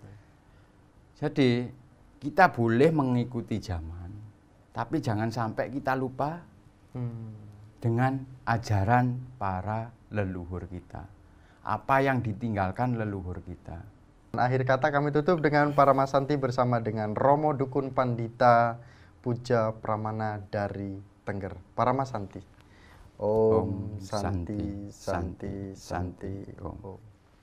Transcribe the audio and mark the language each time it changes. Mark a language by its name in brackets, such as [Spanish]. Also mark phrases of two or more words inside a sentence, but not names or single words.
[Indonesian] Jadi kita boleh mengikuti zaman, tapi jangan sampai kita lupa dengan ajaran para leluhur kita. Apa yang ditinggalkan leluhur kita. Akhir kata kami tutup dengan Paramasanti bersama dengan Romo Dukun Pandita Puja Pramana dari Tengger. Paramasanti. [Sanskrit] Om Santi Santi Santi Om.